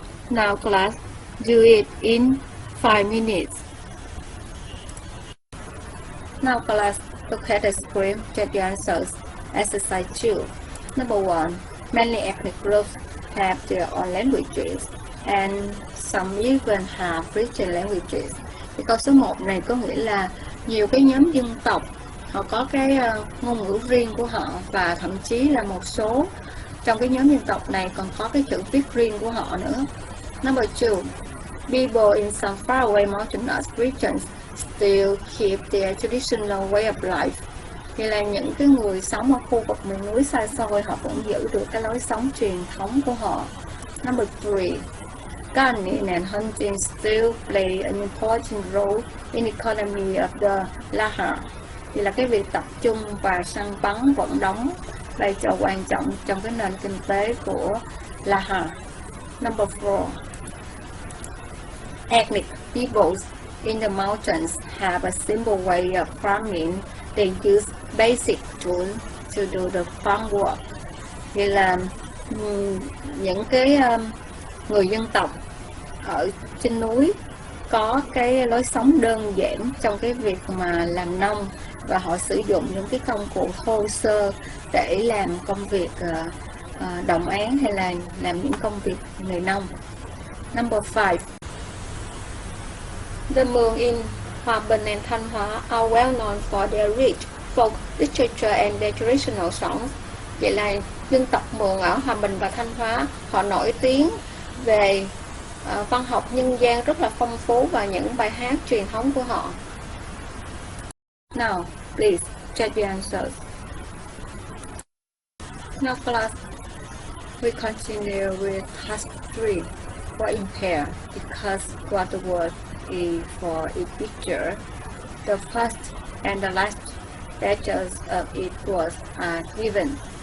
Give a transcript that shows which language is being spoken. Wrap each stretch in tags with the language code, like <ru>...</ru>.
<en>Now class, do it in 5 minutes. Now class, look at the screen, check your answers. Exercise 2. Number 1. Many ethnic groups have their own languages and some even have written languages.</en> <vi>Thì câu số 1 này có nghĩa là nhiều cái nhóm dân tộc họ có cái ngôn ngữ riêng của họ, và thậm chí là một số trong cái nhóm dân tộc này còn có cái chữ viết riêng của họ nữa.</vi> <en>Number 2. People in some faraway mountainous regions still keep their traditional way of life.</en> <vi>Thì là những cái người sống ở khu vực miền núi xa xôi họ vẫn giữ được cái lối sống truyền thống của họ.</vi> <en>Number 3. Gardening and hunting still play an important role in the economy of the Laha.</en> <vi>Thì là cái việc tập trung và săn bắn vẫn đóng vai trò quan trọng trong cái nền kinh tế của Laha.</vi> <en>Number 4. Ethnic peoples in the mountains have a simple way of farming. They use basic tools to do the farm work.</en> <vi>Thì là những cái người dân tộc ở trên núi có cái lối sống đơn giản trong cái việc mà làm nông, và họ sử dụng những cái công cụ thô sơ để làm công việc đồng áng hay là làm những công việc người nông.</vi> <en>Number 5. The Mường in Hòa Bình and Thanh Hóa are well known for their rich folk literature and their traditional songs.</en> <vi>Vậy là dân tộc Mường ở Hòa Bình và Thanh Hóa họ nổi tiếng về văn học nhân gian rất là phong phú và những bài hát truyền thống của họ.</vi> <en>Now, please check your answers. Now class, we continue with task 3 for impair, because what the word is for each picture. The first and the last letters of each word are given.</en>